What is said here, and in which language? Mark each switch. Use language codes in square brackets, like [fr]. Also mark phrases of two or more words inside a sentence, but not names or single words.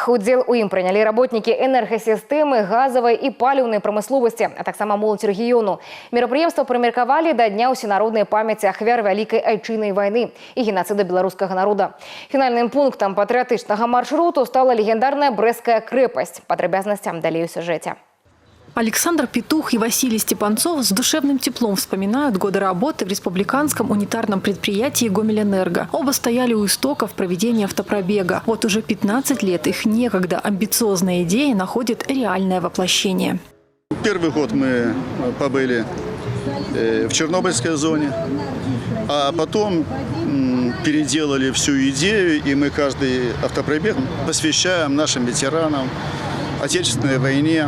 [be] Удзел у ім прынялі работнікі энергасістэмы, газавай і паліўнай прамысловасці, а таксама моладзь рэгіёну. Мерапрыемства прымеркавалі да Дня ўсенароднай памяці ахвяр Вялікай айчыннай вайны і генацыда беларускага народа. Фінальным пунктам патрыятычнага маршруту стала легендарная Брэсцкая крэпасць. Падрабязнасцям далей у сюжэце. [ru] Александр Петух и Василий Степанцов с душевным теплом вспоминают годы работы в республиканском унитарном предприятии «Гомельэнерго». Оба стояли у истоков проведения автопробега. Вот уже 15 лет их некогда амбициозная идея находит реальное воплощение. Первый год мы побыли в Чернобыльской зоне, а потом переделали всю идею, и мы каждый автопробег посвящаем нашим ветеранам, Отечественной войне.